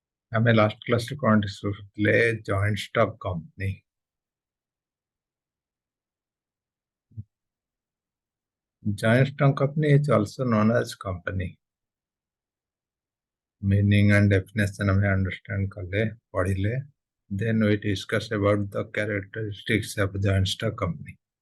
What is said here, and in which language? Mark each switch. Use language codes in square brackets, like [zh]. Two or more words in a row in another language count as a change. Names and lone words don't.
[or] ଆମେ [en] last classରେ [or] କ'ଣ ଡିସ୍କସ୍ କରୁଥିଲେ? [en] joint stock company. Joint stock company is also known as company. Meaning and definition we understand [or] କଲେ, ପଢ଼ିଲେ. [en] Then we discuss about the characteristics of joint stock company.